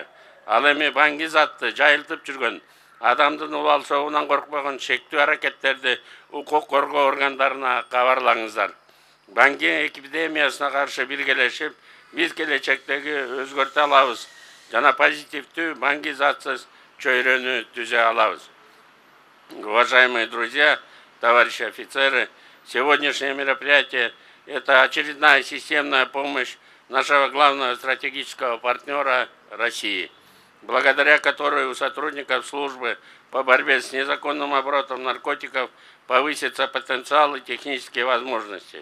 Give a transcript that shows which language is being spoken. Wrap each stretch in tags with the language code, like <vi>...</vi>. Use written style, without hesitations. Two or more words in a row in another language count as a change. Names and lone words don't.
<ky>Ал эми Баңгиз атты жайылтып жүргөн, адамдын убал соогунан коркпогон шектүү аракеттерди укук коргоо органдарына кабарлаңыздар. Баңги эпидемиясына каршы биргелешип, биз келечектеги өзгөртө алабыз жана позитивдүү Баңгиз атсыз чөйрөнү түзө алабыз.</ky> <ru>Уважаемые друзья, товарищи офицеры, сегодняшнее мероприятие – это очередная системная помощь нашего главного стратегического партнера России, благодаря которой у сотрудников службы по борьбе с незаконным оборотом наркотиков повысится потенциал и технические возможности.</ru>